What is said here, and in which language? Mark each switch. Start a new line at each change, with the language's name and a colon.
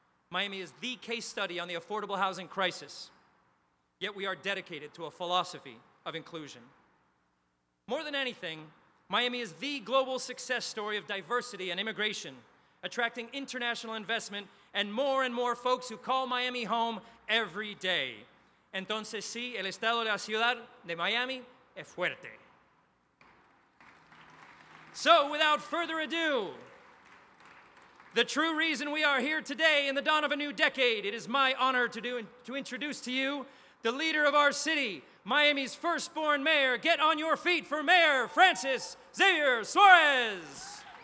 English: Miami is the case study on the affordable housing crisis, yet we are dedicated to a philosophy of inclusion. More than anything, Miami is the global success story of diversity and immigration, attracting international investment and more folks who call Miami home every day.
Spanish: Entonces sí, el estado de la ciudad de Miami es fuerte.
English: So without further ado, the true reason we are here today in the dawn of a new decade, it is my honor to introduce to you the leader of our city, Miami's firstborn mayor. Get on your feet for Mayor Francis Xavier Suarez.